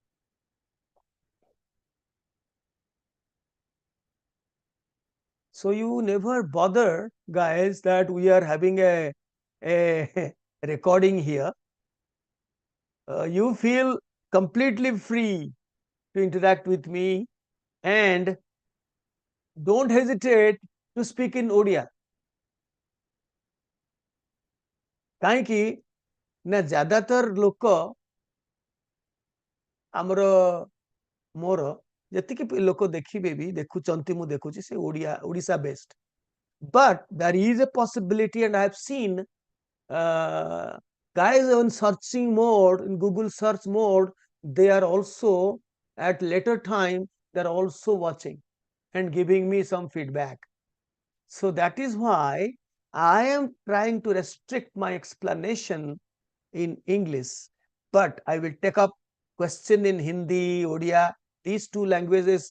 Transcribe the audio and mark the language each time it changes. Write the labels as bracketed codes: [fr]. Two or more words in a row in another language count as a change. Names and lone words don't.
[en] So you never bother, guys, that we are having a recording here. You feel completely free to interact with me, and don't hesitate to speak in Odia. [or] କାହିଁକି ନା ज़्यादातर ଲୋକ ଆମର ମୋର ଯେତିକି ଲୋକ ଦେଖିବେ ବି ଦେଖୁଛନ୍ତି ମୁଁ ଦେଖୁଛି ସେ ଓଡ଼ିଶା ବେସ୍ଡ, [en] but there is a possibility, and I have seen guys on searching mode, in Google search mode, they are also at later time they're also watching and giving me some feedback. So that is why I am trying to restrict my explanation in English, but I will take up question in Hindi, Odia, these two languages.